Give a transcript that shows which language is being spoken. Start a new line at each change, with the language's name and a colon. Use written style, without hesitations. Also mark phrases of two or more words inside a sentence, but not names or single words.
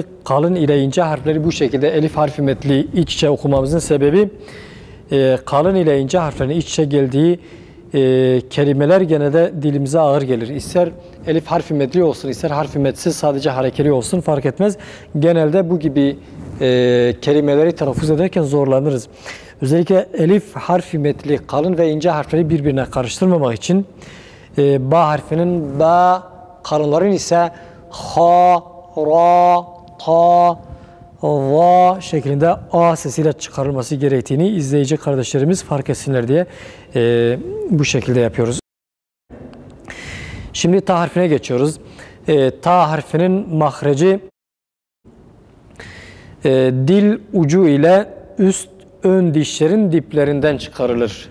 Turkish: Kalın ile ince harfleri bu şekilde elif harfi metli iç içe okumamızın sebebi kalın ile ince harflerin iç içe geldiği kelimeler genelde dilimize ağır gelir. İster elif harfi metli olsun, ister harfi metsiz sadece harekeli olsun fark etmez. Genelde bu gibi kelimeleri telaffuz ederken zorlanırız. Özellikle elif harfi metli kalın ve ince harfleri birbirine karıştırmamak için ba harfinin ba, kalınların ise ha, ra, ta, va şeklinde a sesiyle çıkarılması gerektiğini izleyici kardeşlerimiz fark etsinler diye bu şekilde yapıyoruz. Şimdi ta harfine geçiyoruz. Ta harfinin mahreci dil ucu ile üst ön dişlerin diplerinden çıkarılır.